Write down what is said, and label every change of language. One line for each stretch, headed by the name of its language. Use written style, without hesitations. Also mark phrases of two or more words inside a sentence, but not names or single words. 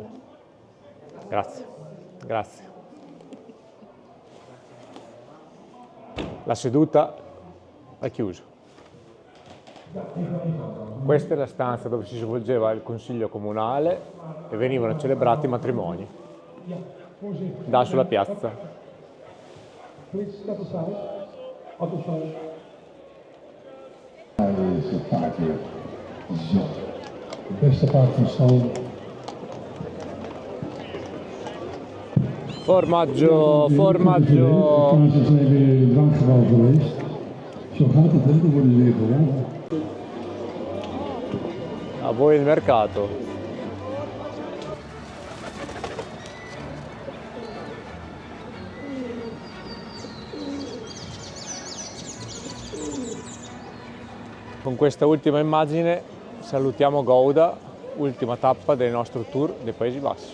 Italian: Grazie. Grazie. La seduta è chiusa. Questa è la stanza dove si svolgeva il consiglio comunale e venivano celebrati i matrimoni. Da sulla piazza.
Dutch: Beste paard van stal.
Italian: Formaggio, formaggio.
Dutch: Ze zijn weer in het bankgebouw geweest. Zo gaat het, hè? Dan worden ze weer gewonnen.
Italian: A voi il mercato. Con questa ultima immagine salutiamo Gouda, ultima tappa del nostro tour dei Paesi Bassi.